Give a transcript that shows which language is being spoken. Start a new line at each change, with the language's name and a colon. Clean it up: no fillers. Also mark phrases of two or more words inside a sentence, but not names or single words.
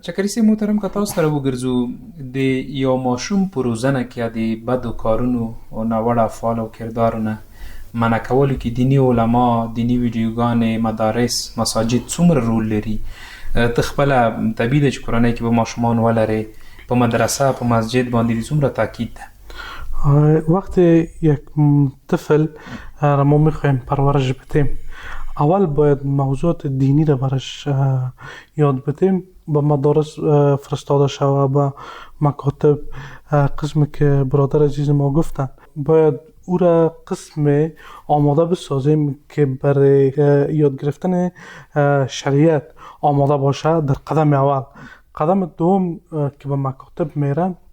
Pashto: چکري صاحب محترم که تاسو سره وګرځو د یو ماشوم په روزنه کې د بدو کارونو او ناوړه افعال او کردارونه منع کولو کې دیني علما دیني ویډیوګانې مدارس مساجد څومره رول لري ته خپله طبیعي ده چې کورنۍ کې به ماشومان ولرې په مدرسه په مسجد باندې څومره تاکید ده
Persian: وقتی یک طفل را ما میخوایم پرورش بدیم اول باید موضوعات دینی را برش یاد بدیم به مدارس فرستاده شود به مکاتب قسمی که برادر عزیز ما گفتن باید او را قسم آماده بسازیم که برای یاد گرفتن شریعت آماده باشه در قدم اول قدم دوم که به مکاتب میرن